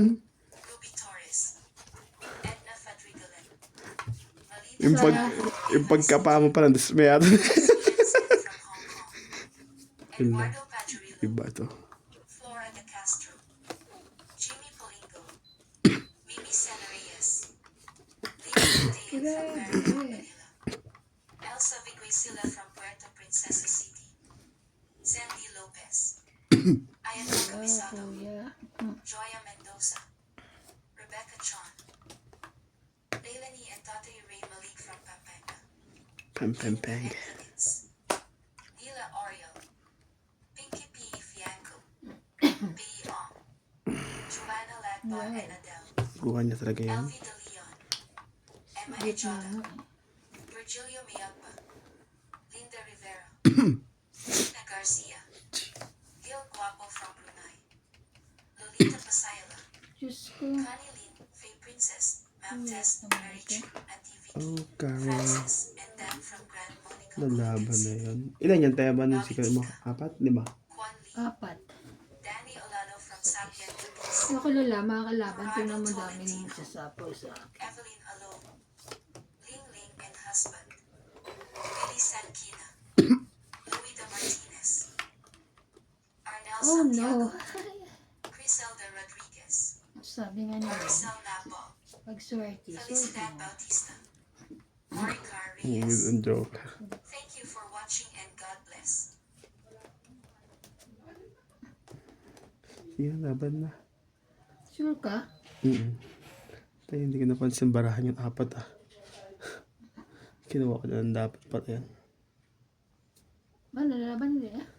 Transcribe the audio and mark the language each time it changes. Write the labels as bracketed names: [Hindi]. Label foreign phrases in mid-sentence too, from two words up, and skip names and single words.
[Filipino] Ruby Torres, Edna Fadrigalan, Yung pagkapa mo pa lang. Tapos may ato. from Hong Kong, Eduardo Pachurillo, Iba to. Flora de Castro, Jimmy Polingo, Mimi Sena Reyes, Lady Dale from Merrimack, Manila, Elsa Viguisila from Puerto Princesa City, Sandy Lopez, Ayatol Cabisado, Kuya. Joya Mendoza, Rebecca Chon, Leilani and Tatay Ray Malik from Pampanga, Peng. Ed Higgins, Nila Oriel, Pinky P. Fianco, B. Ong, Joanna Lagba and Adele, Kuha niya talaga yan. Elvie De Leon, Emma Gitna Echota, nga. Virgilio Mayagba, Linda Rivera, Tina Garcia, Gil Guapo from Brunei, Lolita Pasayala, Diyos ko. Connie Lin, Faye Princess, Ma'am Tess, Mary Chu, at TV, Oh, Carol. Francis, [English] and Dan from Grand Monica [Filipino] Lalaban na yun. Ilan yan? Tayo ba nung si mo? 4? 5? Juan Lee, Apat. Danny Olalo from Sapien Lubis, Ako lala, mga kalaban. Tingnan mo daming sasapaw sa akin. Evelyn Alone, Ling Ling and husband, Billy Sankina, Luida Martinez, Arnel Oh Santiago, no. Criselda Rodriguez, Sabi nga nila, Maricel Napo, pag swerte, Felicidad swerte. Bautista, Maricar [English] With [Filipino] Reyes. [English] a joke. Thank you for watching and God bless. [Filipino] Yan, laban na. Sure ka? Tayo, hindi ko napansin barahan yung 4 ah. Kinuha ko na lang dapat pala yan. Ba, lalaban din ah.